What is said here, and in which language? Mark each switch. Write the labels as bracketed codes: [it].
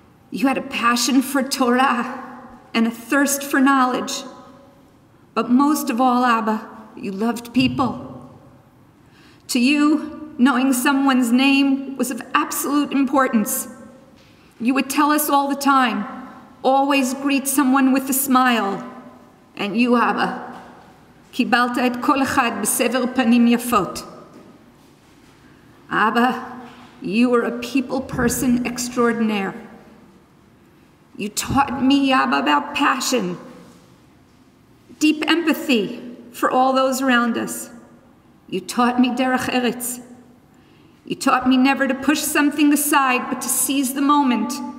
[en] You had a passion for Torah and a thirst for knowledge. But most of all, Abba, you loved people. To you, knowing someone's name was of absolute importance. You would tell us all the time, always greet someone with a smile. And you, Abba, [he] קיבלת את כל אחד בסבר פנים יפות. [en] Abba, you were a people person extraordinaire. You taught me, Abba, about passion, deep empathy for all those around us. You taught me derech eretz. You taught me never to push something aside, but to seize the moment.